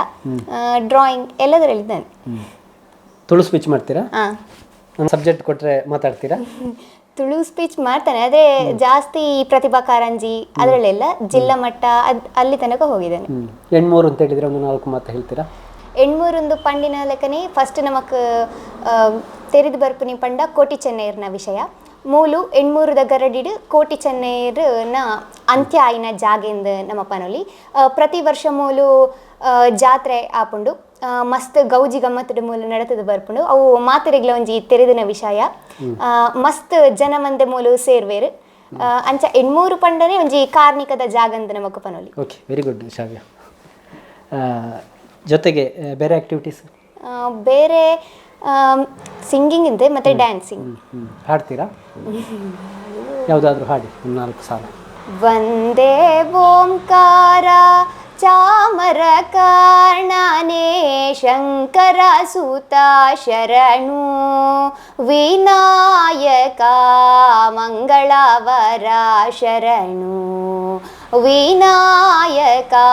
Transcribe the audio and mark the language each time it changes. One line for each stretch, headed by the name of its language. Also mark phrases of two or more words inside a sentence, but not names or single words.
Kannada: ಡ್ರಾಯಿಂಗ್ ಎಲ್ಲದರಲ್ಲಿ ಇದ್ದಾನೆ. ತುಳು ಸ್ಪೀಚ್ ಮಾಡ್ತೀರಾ? ಹಾಂ. ನಾನು ಸಬ್ಜೆಕ್ಟ್ ಕೊಟ್ಟರೆ ಮಾತಾಡ್ತೀರಾ? ತುಳು ಸ್ಪೀಚ್ ಮಾಡ್ತಾನೆ, ಅದೇ ಜಾಸ್ತಿ ಪ್ರತಿಭಾ ಕಾರಂಜಿ ಅದರಲ್ಲೆಲ್ಲ ಜಿಲ್ಲಾ ಮಟ್ಟ ಅಲ್ಲಿ ತನಕ ಹೋಗಿದ್ದಾನೆ. ಹೆಣ್ಮೂರು ಅಂತ ಹೇಳಿದರೆ ಒಂದು 4 ಮಾತು ಹೇಳ್ತೀರಾ?
Tulu: ಎಣ್ಮೂರೊಂದು ಪಂಡಿನ ಲೆಕ್ಕನೆ ಫಸ್ಟ್ ನಮಕ್ ತೆರೆದು ಬರ್ಪುನಿ ಪಂಡ ಕೋಟಿ ಚೆನ್ನೈರ್ನ ವಿಷಯ ಮೂಲು ಎಣ್ಮೂರು ಗರಡಿಡು ಕೋಟಿ ಚೆನ್ನೈರ್ನ ಅಂತ್ಯ ಆಯ್ನ ಜಾಗೆಂದು ನಮ್ಮ ಪನೊಲಿ ಪ್ರತಿ ವರ್ಷ ಮೂಲು ಜಾತ್ರೆ ಆಪುಂಡು ಮಸ್ತ್ ಗೌಜಿ ಗಮ್ಮತ್ತದ ಮೂಲ ನಡತದ ಬರ್ಪುಂಡು ಅವು ಮಾತೆರೆಗ್ಲ ಒಂಜಿ ತೆರೆದಿನ ವಿಷಯ ಮಸ್ತ್ ಜನ ಮಂದೆ ಮೂಲು ಸೇರ್ವೇರು ಅಂಚ ಎಣ್ಮೂರು ಪಂಡನೆ ಒಂಜಿ ಕಾರ್ಣಿಕದ ಜಾಗಂದ ನಮಕ್ ಪನೊಲಿ.
English: okay, very good
Kannada: ಶಾವ್ಯ. ಜೊತೆಗೆ ಬೇರೆ ಆಕ್ಟಿವಿಟೀಸ್? ಬೇರೆ ಸಿಂಗಿಂಗ್ ಇದೆ ಮತ್ತು ಡ್ಯಾನ್ಸಿಂಗ್. ಹಾಡ್ತೀರಾ? ಯಾವುದಾದ್ರೂ ಹಾಡಿ ಒಂದು 4 ಸಾಲ. ವಂದೇ ಓಂಕಾರ ಚಾಮರ ಕಾರಣನೇ ಶಂಕರ ಸೂತ ಶರಣು ವಿನಾಯಕ ಮಂಗಳವರ ಶರಣು ವಿನಾಯಕ